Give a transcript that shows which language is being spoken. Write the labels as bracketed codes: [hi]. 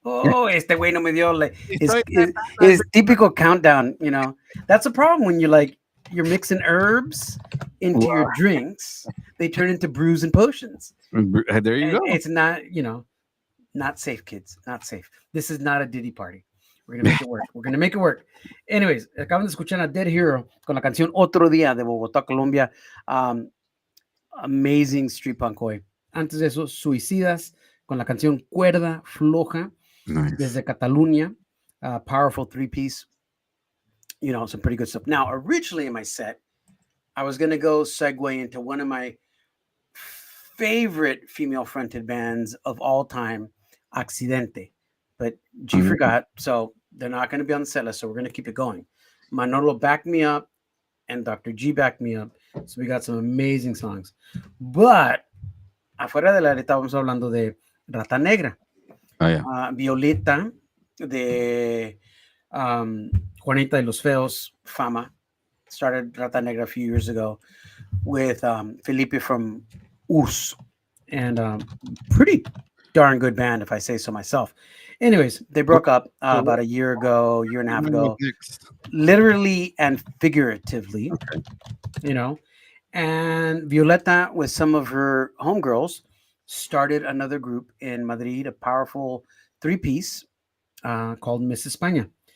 [es] Oh, este güey no me dio [en] his typical countdown. That's a problem when you're mixing herbs into your drinks. They turn into brews and potions. There you go. It's not, not safe, kids. Not safe. This is not a Diddy party. We're gonna make it work. We're gonna make it work. [es] Anyways, acaban de escuchar a Dead Hero con la canción Otro Día de Bogotá, Colombia. [en] Amazing street punk [es] hoy. Antes de eso, Suicidas con la canción Cuerda Floja desde Cataluña. [en] Powerful three-piece. Some pretty good stuff. Now, originally in my set, I was going to go segue into one of my favorite female-fronted bands of all time, Accidente. But G forgot, so they're not going to be on the set list, so we're going to keep it going. Manolo backed me up, and Dr.G backed me up. So we got some amazing songs. But [es] afuera de la areta vamos hablando de Rata Negra. Violeta de Juanita de los Feos, Fama. [en] Started Rata Negra a few years ago with Felipe from Urs. And pretty darn good band, if I say so myself. Anyways, they broke up about a year and a half ago. Literally and figuratively. And Violeta, with some of her homegirls, started another group in Madrid, a powerful three-piece called Miss España.